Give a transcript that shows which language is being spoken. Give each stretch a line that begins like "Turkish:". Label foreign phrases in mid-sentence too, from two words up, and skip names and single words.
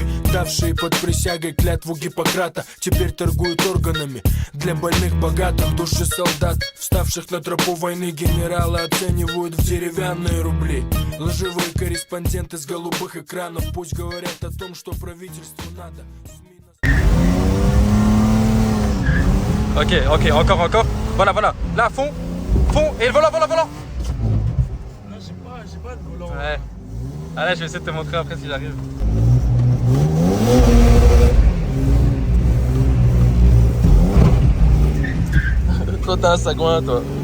Russian: Давшие под присягой клятву Гиппократа теперь торгуют органами для больных богатых. Души солдат, вставших на тропу войны, генералы оценивают в деревянные рубли. Лживые корреспонденты с голубых экранов пусть говорят о том, что правительству надо.
French: Ok, encore. Voilà. Là, fond. Et le volant. Non, j'ai pas de volant. Ouais. Allez, je vais essayer de te montrer après si j'arrive. Toi, t'as un sagouin, toi.